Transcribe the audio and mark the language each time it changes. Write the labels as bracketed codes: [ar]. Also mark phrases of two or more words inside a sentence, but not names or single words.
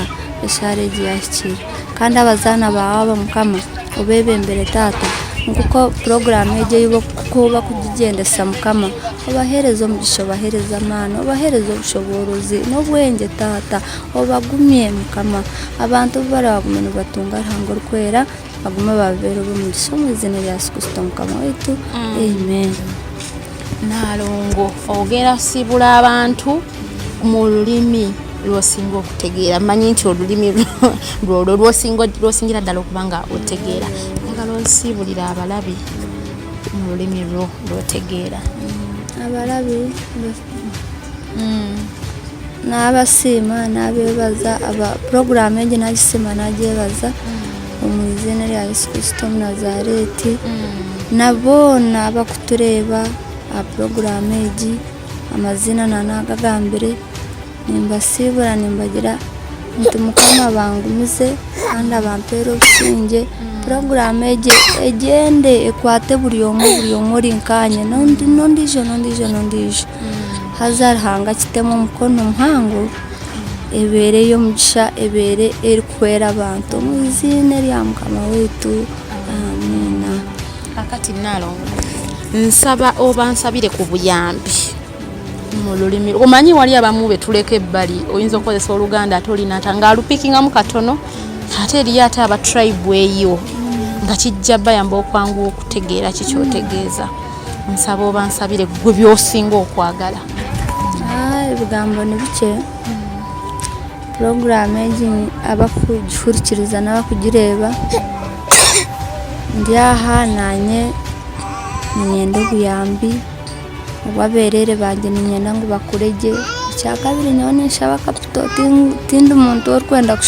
[nyn] eshaara egi yahikire kandi abazaana baawe aba Mukama obebembere taata nkuko porogaramu egi kuba kugigendesa Mukama obahereza omugisha obahereza amaani obahereza obushoborozi n'obwenge taata obagumye Mukama abantu barabagume nibatunga Ruhanga Rukwera bagume babeere omugisha mu izina rya Yesu Kristo Mukama waitu amen. [lg] Nalongo ogera sibula abantu mu lulimi lwosinga okutegeera manyi nti olulimi lwo lwosingira ddala okuba nga otegeera ngalo nsibulira abalabi mu lulimi lwo lwotegeera [nyn] abalabi n'abasiima n'abeebaza aba porogaramu egi nagisiima nagyebaza omu izina rya Yesu Kristo Omunazareeti naboona abakutureeba aha porogaramu egi amazina nanagagambire nimbasiibura nimbagira nti Mukama bangumize kandi abampeera obusinge porogaramu egi egende ekwate buri omwe ori nkanye n'ondiijo haza Ruhanga kitemu omukono muhango ebeere y'omugisha ebeere erikwera abantu mu izina rya Mukama waitu amina. [lg] Akati Nalongo nsaba obansabire ku buyambi mu lulimi omanyi wali abamu betuleka ebbali oyinza okukozesa Oluganda ate olinata ng'alupikingamu katono ate eriyo ate aba tribe eyo nga kijja bayamba okwanguwa okutegeera kikyotegeeza nsaba obansabire gwe byosinga okwagala. [nyn] Ebigambo ni bike porogaramu egi abakugihurikiriza n'abakugireeba ndi aha nanye ninyenda obuyambi obwabeerere bange ninyenda ngu bakurege ekyakabiri nyowe ninshaba kapito tindi muntu orikwenda